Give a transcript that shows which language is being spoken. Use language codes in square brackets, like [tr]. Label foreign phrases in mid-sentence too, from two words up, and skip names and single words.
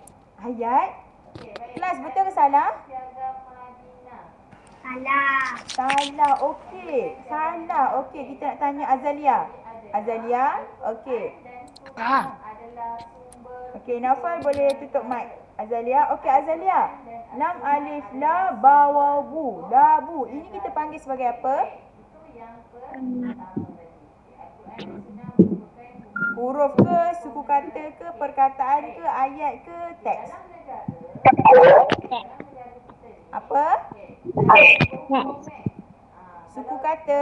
[ms] Okay, kelas, betul ke salah? Salah. Okey. Kita nak tanya Azalia. Okey. Okey, Naufal boleh tutup mic. Azalia. Okey, Azalia. Lam alif la ba waw bu. La bu. Ini kita panggil sebagai apa? Huruf ke, suku kata ke, perkataan ke, ayat ke, teks? Apa? Suku kata?